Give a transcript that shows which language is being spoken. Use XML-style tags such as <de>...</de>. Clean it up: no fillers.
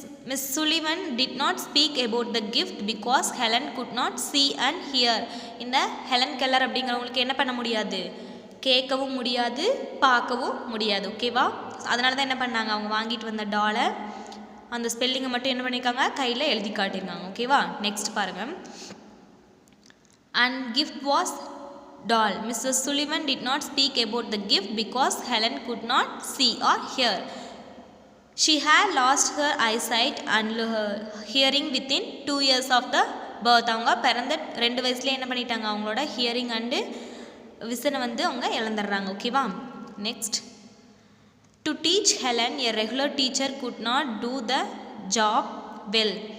<en>Miss Sullivan did not speak about the gift because Helen could not see and hear.</en> <ta>இந்த Helen Keller அப்படிங்கிறவங்களுக்கு என்ன பண்ண முடியாது? கேட்கவும் முடியாது, பார்க்கவும் முடியாது. ஓகேவா? அதனால தான் என்ன பண்ணாங்க, அவங்க வாங்கிட்டு வந்த டாலை அந்த ஸ்பெல்லிங்கை மட்டும் என்ன பண்ணியிருக்காங்க, கையில் எழுதி காட்டியிருக்காங்க. ஓகேவா? நெக்ஸ்ட் பாருங்கள்.</ta> <en>And gift was doll. Mrs Sullivan did not speak about the gift because Helen could not see or hear. She had lost her eyesight and hearing within 2 years of the birth.</en> <ta>அவங்க பிறந்த 2 வயசுலேயே என்ன பண்ணிட்டாங்க, அவங்களோட hearing and விசனை அவங்க இழந்துடுறாங்க. ஓகேவா?</ta> <en>Next To teach Helen, a regular teacher could not do the job well.</en>